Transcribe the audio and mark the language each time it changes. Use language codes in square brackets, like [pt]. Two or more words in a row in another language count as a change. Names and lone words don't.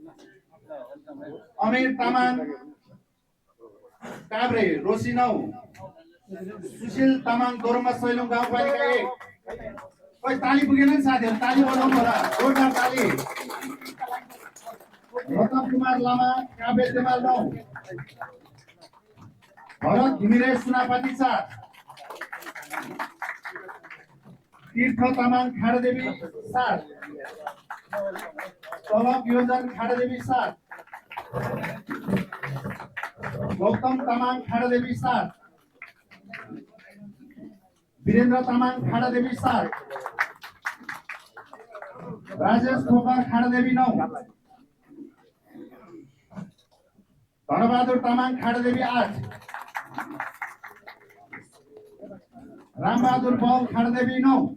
[ne] अमीर तामाङ काभ्रे रोसी 9 सुशील तामाङ दोरम्बा सैलुङ गाउँपालिका 1 खोइ ताली पुगेन नि साथीहरु ताली बजाउनु होला जोरदार ताली रतन कुमार लामा काभ्रे तेमाल 9 भरत घिमिरे सुनापति 4 तीर्थ तामाङ खाडदेवी 7 तलब योजन खाडदेवी 7 गौतम तामाङ खाडदेवी 7 वीरेन्द्र तामाङ खाडदेवी 7 राजेश खोकर खाडदेवी 9 धनबहादुर तामाङ खाडदेवी 8 रामबहादुर बल खाडदेवी 9